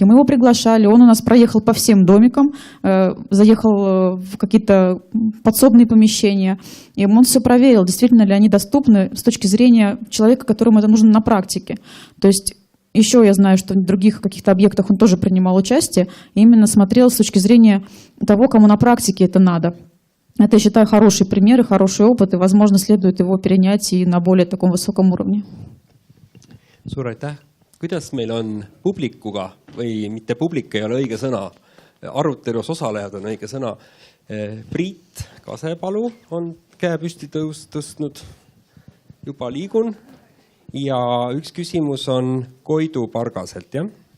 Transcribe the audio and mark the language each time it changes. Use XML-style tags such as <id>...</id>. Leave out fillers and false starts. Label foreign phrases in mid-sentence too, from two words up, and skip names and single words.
<ru>Мы его приглашали, он у нас проехал по всем домикам, заехал в какие-то подсобные помещения, и он все проверил, действительно ли они доступны с точки зрения человека, которому это нужно на практике. То есть еще я знаю, что в других каких-то объектах он тоже принимал участие, и именно смотрел с точки зрения того, кому на практике это надо. Это, я считаю, хороший пример и хороший опыт, и, возможно, следует его перенять и на более таком высоком уровне.</ru> <et>Suur aitäh. Kuidas meil on publikuga, või mitte publik ei ole õige sõna, arutelus osalejad on õige sõna. Priit Kasepalu on käe püsti tõstnud, juba liigun, ja üks küsimus on Koidu Pargaselt, jah?</et>